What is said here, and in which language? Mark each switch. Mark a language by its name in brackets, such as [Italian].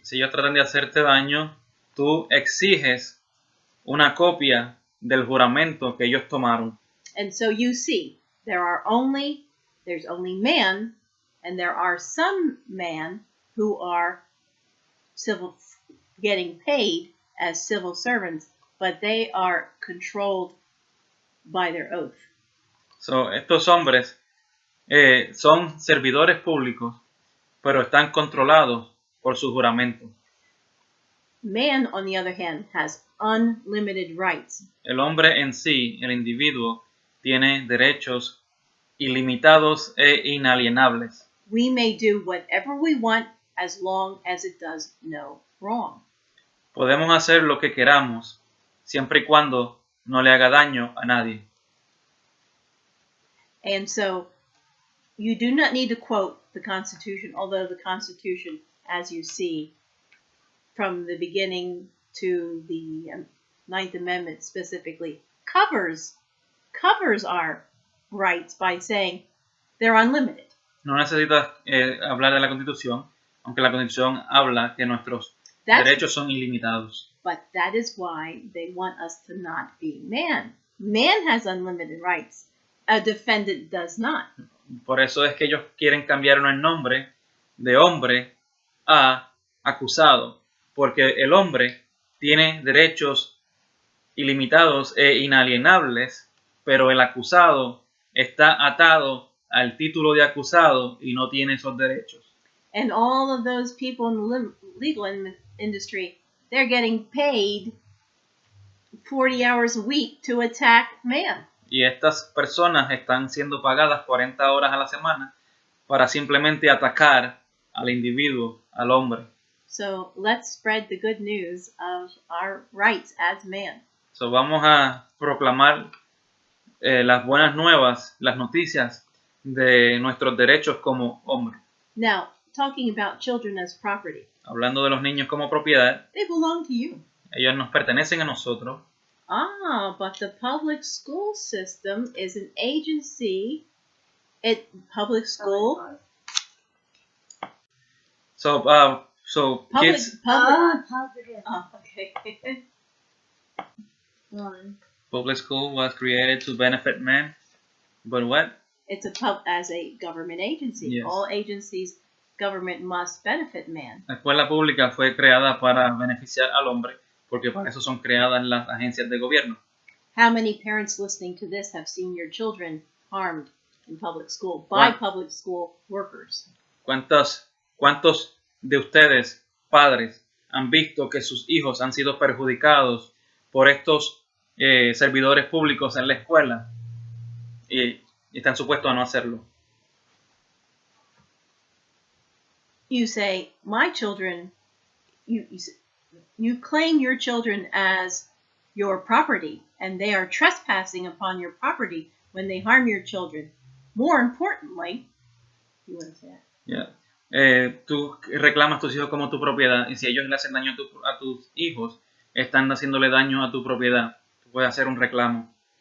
[Spanish] si ellos tratan de hacerte daño, tú exiges una copia del juramento que ellos tomaron. [English] And so you see, there's only man, and there are some men who are getting paid as civil servants, but they are controlled by their oath. [Spanish] So, estos hombres son servidores públicos, pero están controlados por su juramento. [English] Man, on the other hand, has unlimited rights. [Spanish] El hombre en sí, el individuo, tiene derechos ilimitados e inalienables. [English] We may do whatever we want as long as it does no wrong. [Spanish] Podemos hacer lo que queramos, siempre y cuando no le haga daño a nadie. [English] And so, you do not need to quote the Constitution, although the Constitution, as you see, from the beginning to the Ninth Amendment specifically, covers our rights by saying they're unlimited. [Spanish] No necesitas hablar de la Constitución, aunque la Constitución habla que nuestros derechos son ilimitados. [English] But that is why they want us to not be man. Man has unlimited rights. A defendant does not. [Spanish] Por eso es que ellos quieren cambiar el nombre de hombre a acusado, porque el hombre tiene derechos ilimitados e inalienables, pero el acusado está atado al título de acusado y no tiene esos derechos. [English] And all of those people in the legal industry, they're getting paid 40 hours a week to attack man. [Spanish] Y estas personas están siendo pagadas 40 horas a la semana para simplemente atacar al individuo, al hombre. [English] So let's spread the good news of our rights as man. [Spanish] So vamos a proclamar las buenas nuevas, las noticias de nuestros derechos como hombre. [English] Now, talking about children as property. [Spanish] Hablando de los niños como propiedad, They belong to you. ellos nos pertenecen a nosotros. [English] But the public school system is an agency. Public school. So Public. kids, Positive. Oh, okay. One. public school was created to benefit men, but what? It's as a government agency. Yes. All agencies, government must benefit man. [Spanish] La escuela pública fue creada para beneficiar al hombre, porque para eso son creadas las agencias de gobierno. [English] How many parents listening to this have seen your children harmed in public school by public school workers? [Spanish] ¿Cuántos de ustedes, padres, han visto que sus hijos han sido perjudicados por estos servidores públicos en la escuela y están supuestos a no hacerlo? [English] You say, my children, you claim your children as your property, and they are trespassing upon your property when they harm your children. More importantly, you want to say that? Yeah. [Spanish] Tú reclamas a tus hijos como tu propiedad, y si ellos le hacen daño a tus hijos, están haciéndole daño a tu propiedad. Tú puedes hacer un reclamo.